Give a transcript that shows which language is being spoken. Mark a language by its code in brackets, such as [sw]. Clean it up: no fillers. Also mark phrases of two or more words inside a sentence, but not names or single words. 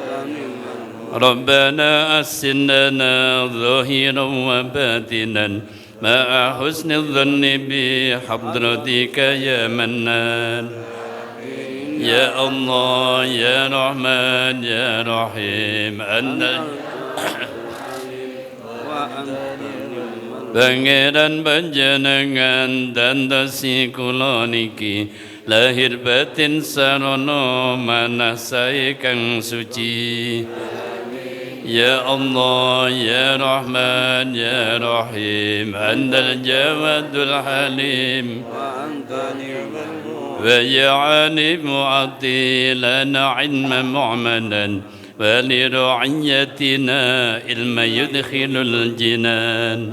[ar] ربنا أحسن لنا ظاهرا وباطنا مع حسن الظن بحضرتك يا منان يا الله يا رحمن يا رحيم أنت [jv] Pangeran panjenengan dandasi kula niki lahir batin sarana manasai kang suci. [ar] يا الله يا رحمن يا رحيم أنت الجواد الحليم ويا عليم معطلنا علما مؤمنا ولرعيتنا علما يدخل الجنان.